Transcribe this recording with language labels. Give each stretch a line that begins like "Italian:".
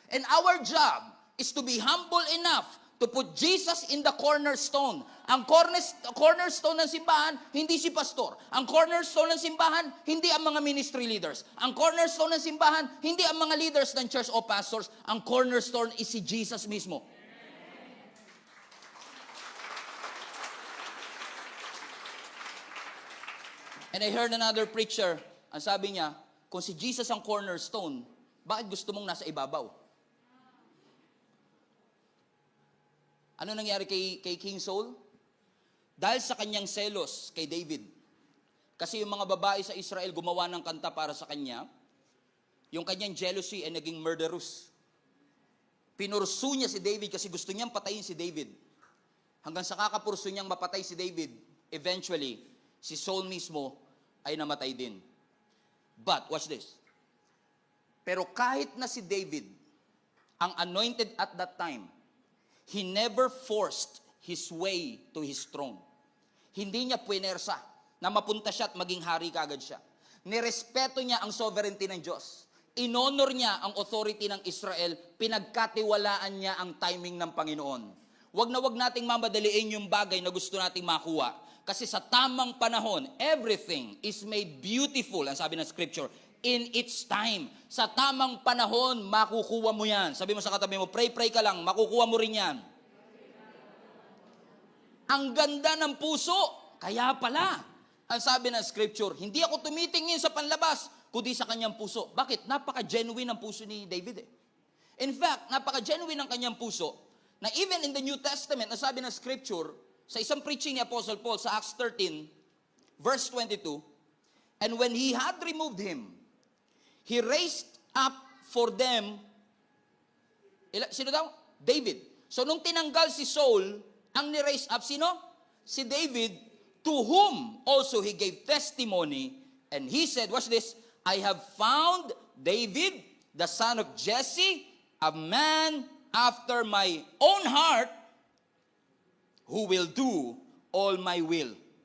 English: And our job is to be humble enough to put Jesus in the cornerstone.
Filipino: Ang cornerstone ng simbahan, hindi si pastor. Ang cornerstone ng simbahan, hindi ang mga ministry leaders. Ang cornerstone ng simbahan, hindi ang mga leaders ng church o pastors. Ang cornerstone is si Jesus mismo.
English: And I heard another preacher,
Filipino: ang sabi niya, kung si Jesus ang cornerstone, bakit gusto mong nasa ibabaw? Ano nangyari kay King Saul? Dahil sa kanyang selos kay David. Kasi yung mga babae sa Israel gumawa ng kanta para sa kanya, yung kanyang jealousy ay naging murderous. Pinursu niya si David kasi gusto niyang patayin si David. Hanggang sa kakapurso niyang mapatay si David, eventually, si Saul mismo ay namatay din.
English: But, watch this.
Filipino: Pero kahit na si David,
English: ang anointed at that time, he never forced his way to his throne.
Filipino: Hindi niya puwersa na mapunta siya at maging hari kaagad siya. Nirespeto niya ang sovereignty ng Diyos. Inonor niya ang authority ng Israel. Pinagkatiwalaan niya ang timing ng Panginoon. Wag nating mamadaliin yung bagay na gusto nating makuha. Kasi sa tamang panahon,
English: everything is made beautiful,
Filipino: ang sabi ng Scripture,
English: in its time.
Filipino: Sa tamang panahon, makukuha mo yan. Sabi mo sa katabi mo, pray ka lang, makukuha mo rin yan. Ang ganda ng puso, kaya pala, ang sabi ng Scripture, hindi ako tumitingin sa panlabas, kundi sa kanyang puso. Bakit? Napaka-genuine ang puso ni David eh. In fact, napaka-genuine ang kanyang puso, na
English: even in the New Testament,
Filipino: ang sabi ng Scripture, sa isang preaching ni Apostle Paul sa Acts 13, verse 22,
English: and when he had removed him, he raised up for them,
Filipino: sino daw? David. So nung tinanggal si Saul, ang ni-raise up, sino? Si David,
English: to whom also he gave testimony, and he said, watch this, I have found David, the son of Jesse, a man after my own heart, who will do all my will.